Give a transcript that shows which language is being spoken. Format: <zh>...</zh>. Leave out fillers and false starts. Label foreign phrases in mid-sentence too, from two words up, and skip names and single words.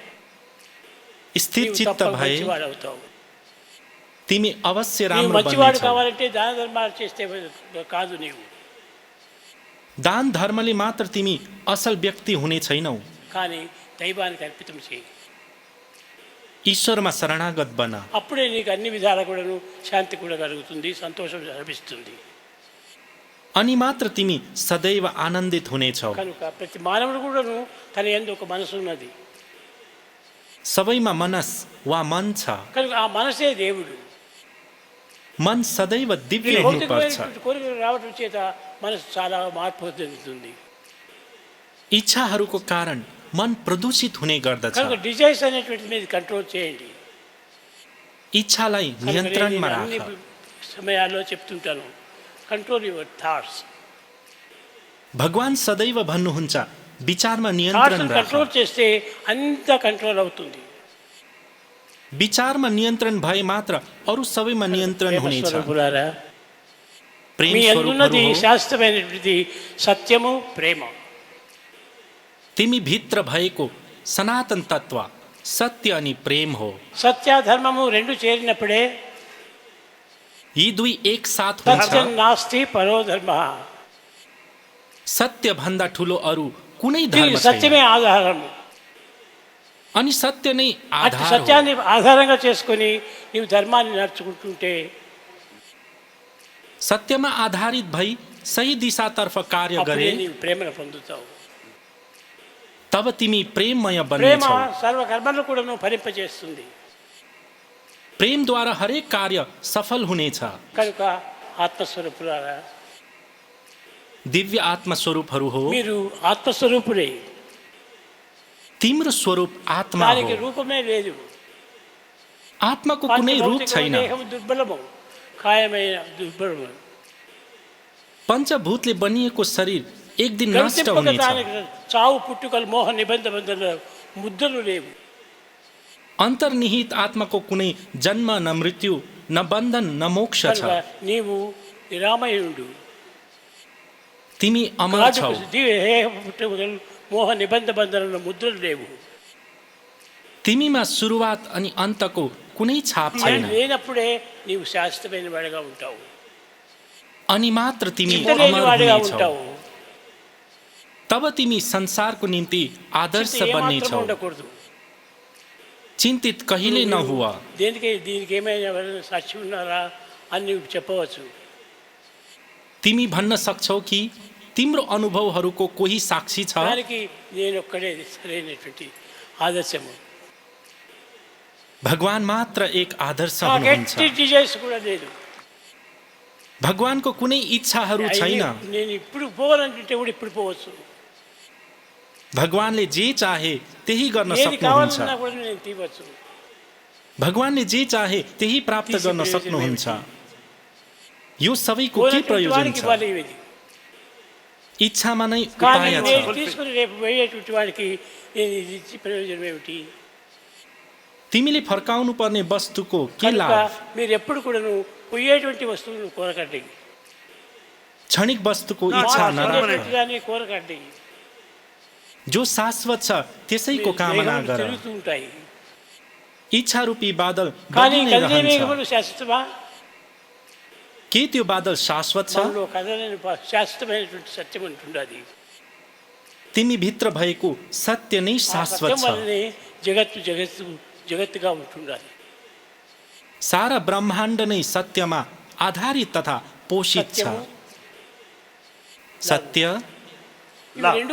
<ne>स्थिर</ne> <te>నీవు</te> <ne>चित्त</ne> <te>తప్పక</te> <ne>भए</ne> <te>మంచివాడు అవుతావు.</te> <ne>तिमी अवश्य</ne> <te>నీవు</te> <ne>राम्रो</ne> <te>మంచివాడు</te> <ne>बन्नेछौ।</ne> <te>కావాలంటే దాన ధర్మాలు చేస్తే కాదు. నీవు</te> <ne>दान धर्मले मात्र तिमी असल व्यक्ति हुने छैनौ,</ne> <te>కానీ దైవానికి అర్పితం చేయి.</te> <ne>ईश्वरमा शरणागत बन।</ne> <te>అప్పుడే నీకు అన్ని విధాల కూడాను శాంతి కూడా కలుగుతుంది, సంతోషం లభిస్తుంది.</te> <ne>अनि मात्र तिमी सदैव आनन्दित हुनेछौ।</ne> <te>కనుక ప్రతి మానవుడు కూడాను తన యందు ఒక మనసు ఉన్నది.</te> <ne>सबैमा मनस वा मन छ।</ne> <te>కనుక ఆ మనసే దేవుడు.</te> <ne>मन सदैव</ne> <te>ఈ</te> <ne>दिव्य हुनुपर्छ।</ne> <te>భౌతికమైనటువంటి కోరికలు రావడం చేత మనసు చాలా మార్పు చెందుతుంది.</te> <ne>इच्छाहरूको कारण मन प्रदूषित हुने गर्दछ।</ne> <te>కనుక డిజైర్స్ అనేటువంటి మీద కంట్రోల్ చేయండి.</te> <ne>इच्छालाई</ne> <te>కనుక</te> <ne>नियन्त्रणमा</ne> <te>నేను అన్ని</te> <ne>राख।</ne> <te>సమయాల్లో చెప్తుంటాను,</te> <en>control your thoughts.</en> <ne>भगवान सदैव भन्नुहुन्छ विचारमा</ne> <te>థాట్స్</te> <ne>नियन्त्रण राख।</ne> <te>కంట్రోల్ చేస్తే అంతా కంట్రోల్ అవుతుంది.</te> <ne>विचारमा नियन्त्रण भए मात्र अरू सबैमा नियन्त्रण हुनेछ।</ne> <te>ప్రేమస్వరూపులారా,</te> <ne>प्रेम</ne> <te>మీ అందున్నది</te> <ne>स्वरूपहरू हो।</ne> <te>శాశ్వతమైనటువంటి సత్యము ప్రేమ.</te> <ne>तिमी भित्र भएको सनातन तत्व सत्य अनि प्रेम हो।</ne> <te>సత్య ధర్మము రెండు చేరినప్పుడే</te> <ne>यी दुई एक साथ</ne> <te>సత్యం</te> <ne>हुन्छ।</ne> <sa>నాస్తి పరో ధర్మ.</sa> <ne>सत्य भन्दा ठुलो अरू कुनै धर्म छैन।</ne> <te>సత్యమే ఆధారం.</te> <ne>अनि सत्य नै</ne> <te>అటు</te> <ne>आधार हो।</ne> <te>సత్యాన్ని ఆధారంగా చేసుకొని నీవు ధర్మాన్ని నడుచుకుంటుంటే</te> <ne>सत्यमा आधारित भई सही दिशातर्फ कार्य</ne> <te>అప్పుడే</te> <ne>गरे</ne> <te>నీవు ప్రేమను పొందుతావు.</te> <ne>तब तिमी प्रेममय</ne> <te>ప్రేమ</te> <ne>बन्नेछौ।</ne> <te>సర్వకర్మలను కూడా నువ్వు ఫలింపజేస్తుంది.</te> <ne>प्रेमद्वारा हरेक कार्य सफल हुनेछ।</ne> <te>కనుక ఆత్మస్వరూపులారా,</te> <ne>दिव्य आत्मस्वरूपहरू हो।</ne> <te>మీరు ఆత్మస్వరూపుడే.</te> <ne>तिम्रो स्वरूप आत्मा</ne> <te>దానికి</te> <ne>हो।</ne> <te>రూపమే లేదు.</te> <ne>आत्माको कुनै रूप</ne> <te>పంచభౌతిక</te> <ne>छैन।</ne> <te>దేహము దుర్బలము, కాయమైన దుర్బలము.</te> <ne>पञ्चभूतले बनिएको शरीर एक दिन नष्ट</ne> <te>గవితింపక</te> <ne>हुनेछ।</ne> <te>దానికి చావు పుట్టుకలు మోహ నిబంధ బంధన ముద్రలు లేవు.</te> <ne>अन्तर्निहित आत्माको कुनै जन्म न मृत्यु न बन्धन न मोक्ष छ।</ne> <te>కనుక నీవు నిరామయుడు.</te> <ne>तिमी अमर छौ।</ne> <te>దేహ పుట్టుకలు మోహ నిబంధ బంధన ముద్రలు లేవు.</te> <ne>तिमीमा सुरुवात अनि अन्तको कुनै छाप</ne> <te>అది</te> <ne>छैन।</ne> <te>లేనప్పుడే నీవు శాశ్వతమైన వాడిగా ఉంటావు.</te> <ne>अनि मात्र तिमी</ne> <te>చింత లేని</te> <ne>अमर</ne> <te>వాడిగా</te> <ne>हुनेछौ।</ne> <te>ఉంటావు.</te> <ne>तब तिमी संसारको निम्ति आदर्श</ne> <te>చింత ఏమాత్రం</te> <ne>बन्नेछौ।</ne> <te>ఉండకూడదు.</te> <ne>चिन्तित कहिले नहुआ।</ne> <te>దేనికి దీనికి ఏమైనా ఎవరైనా సాక్షి ఉన్నారా అని నువ్వు చెప్పవచ్చు.</te> <ne>तिमी भन्न सक्छौ कि तिम्रो अनुभवहरूको कोही साक्षी छ।</ne> <te>దానికి నేను ఒక్కడే సరైనటువంటి ఆదర్శము.</te> <ne>भगवान मात्र एक आदर्श</ne> <te>నాకు</te> <ne>हुनुहुन्छ।</ne> <te>ఎట్టి డిజైర్స్ కూడా లేదు.</te> <ne>भगवानको कुनै इच्छाहरू छैन।</ne> <te>నేను ఇప్పుడు పోవాలంటే కూడా ఇప్పుడు పోవచ్చు.</te> <ne>भगवानले जे चाहे त्यही गर्न</ne> <te>ఏది</te> <ne>सक्नुहुन्छ।</ne> <te>కావాలన్నా కూడా నేను తీవచ్చు.</te> <ne>भगवानले जे चाहे त्यही प्राप्त गर्न प्रयोजन सक्नुहुन्छ। यो सबैको के</ne> <te>కోరినటువంటి</te> <ne>प्रयोजन</ne> <te>వాడికి</te> <ne>छ?</ne> <te>ఇవ్వాలి ఇది.</te> <ne>इच्छामा नै</ne> <te>కానీ</te> <ne>उपाय</ne> <te>నేను</te> <ne>छ।</ne> <te>తీసుకుని రేపు పోయేటువంటి వాడికి నేను ఇది ఇచ్చి ప్రయోజనం ఏమిటి?</te> <ne>तिमीले फर्काउनु पर्ने वस्तुको के</ne> <te>కనుక</te> <ne>लाभ?</ne> <te>మీరు ఎప్పుడు కూడాను పోయేటువంటి వస్తువులను కోరకండి.</te> <ne>क्षणिक वस्तुको इच्छा नराख।</ne> <te>దాన్ని కోరకండి.</te> <ne>जो शाश्वत छ त्यसैको कामना</ne> <te>మేఘములు</te> <ne>गर।</ne> <te>తిరుగుతూ ఉంటాయి.</te> <ne>इच्छा रूपी बादल</ne> <te>కానీ</te> <ne>बगिनै</ne> <te>కదిలే</te> <ne>रहन्छ।</ne> <te>మేఘములు శాశ్వతమా?</te> <ne>के त्यो बादल शाश्वत छ?</ne> <te>మనలో కదలని శాశ్వతమైనటువంటి సత్యం ఉంటుండది.</te> <ne>तिमी भित्र भएको सत्य नै</ne> <te>ఆ</te> <ne>शाश्वत</ne> <te>సత్యం</te> <ne>छ।</ne> <te>వల్లనే జగత్తుగా ఉంటుండాలి.</te> <ne>सारा ब्रह्माण्ड नै सत्यमा आधारित तथा पोषित छ।</ne> <te>సత్యము,</te> <ne>सत्य,</ne> <te>ఇవి రెండు</te>